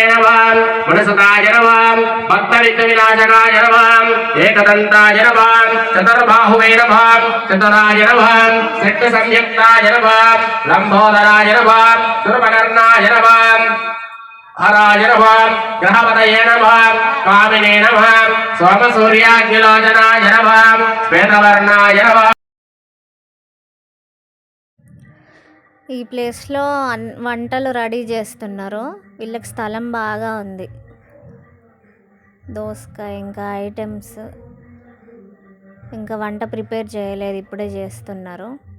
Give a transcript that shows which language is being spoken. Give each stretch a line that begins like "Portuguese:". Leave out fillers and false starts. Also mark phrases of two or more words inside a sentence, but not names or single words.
Sanskrit: नमः गुणसुताय नमः भक्तविघ्नविनाशकाय नमः एकदन्ताय नमः चतुर्बाहुवे नमः चतुराय नमः सिद्धसंयुक्ताय नमः लंबोदराय नमः सुरपकर्णाय नमः हराय नमः ग्रहपतये नमः कामिने नमः सोमसूर्याग्निलोचनाय नमः श्वेतवर्णाय नमः.
Telugu: ఈ ప్లేస్లో వంటలు రెడీ చేస్తున్నారు. వీళ్ళకి స్థలం బాగా ఉంది. దోసకాయ ఇంకా ఐటమ్స్, ఇంకా వంట ప్రిపేర్ చేయలేదు, ఇప్పుడే చేస్తున్నారు.